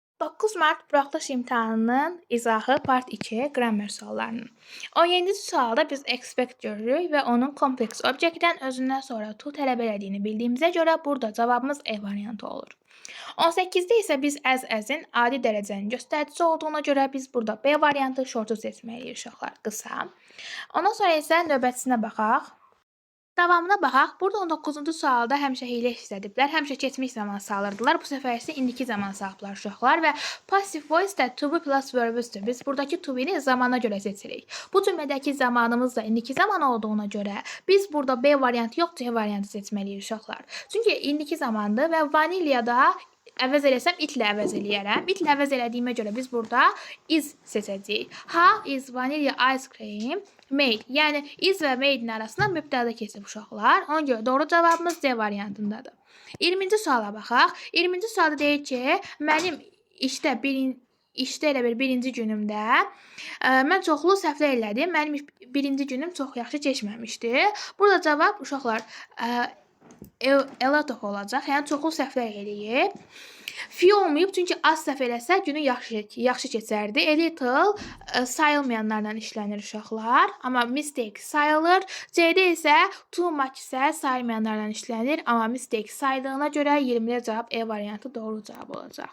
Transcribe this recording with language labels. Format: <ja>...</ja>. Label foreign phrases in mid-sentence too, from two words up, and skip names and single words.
<az>9 Mart buraxılış imtahanının izahı part 2 qrammer suallarının. 17-ci sualda biz expect görürük və onun kompleks obyektdən özündən sonra to tələb elədiyini bildiyimizə görə burada cavabımız E variantı olur. 18-də isə biz as-in adi dərəcənin göstəricisi olduğuna görə biz burada B variantı şortu seçməliyik uşaqlar, qısa. Ondan sonra isə növbətisinə baxaq. Davamına baxaq. Burada 19-cu sualda həmişə hiylə işlədiblər. Həmişə keçmiş zaman salırdılar. Bu səfər isə indiki zaman salıblar uşaqlar və</az> <en>passive voice-</en> <az>də</az> <en>to be plus verb-</en> <az>üzdür. Biz buradakı</az> <en>to be-</en> <az>ni zamana görə seçirik. Bu cümlədəki zamanımız da indiki zaman olduğuna görə biz burada B variantı yox, C variantı seçməliyik uşaqlar. Çünki indiki zamandır və vanilyada əvəz eləsəm itlə əvəz eləyərəm. İtlə əvəz elədiyimə görə biz burada is seçəcəyik.</az> <en>How is vanilla ice cream made?</en> <az>Yəni is və made-in arasında mübtəda keçib uşaqlar. Ona görə doğru cavabımız C variantındadır. 20-ci suala baxaq. 20-ci sualda deyir ki, mənim işdə elə bir birinci günümdə mən çoxlu səhvlər elədim. Mənim birinci günüm çox yaxşı keçməmişdi. Burada cavab uşaqlar</az> <en>a lot of</en> <az>olacaq. Yəni çoxlu səhvlər eləyib. Few olmayıb, çünki az səhv eləsə günü yaxşı keçərdi.</az> <en>A little</en> <az>sayılmayanlarla işlənir uşaqlar. Amma mistake sayılır. C-də isə</az> <en>too much</en> <az>isə sayılmayanlarla işlənir. Amma mistake sayıldığına görə 20-də cavab E variantı doğru cavab olacaq.</az>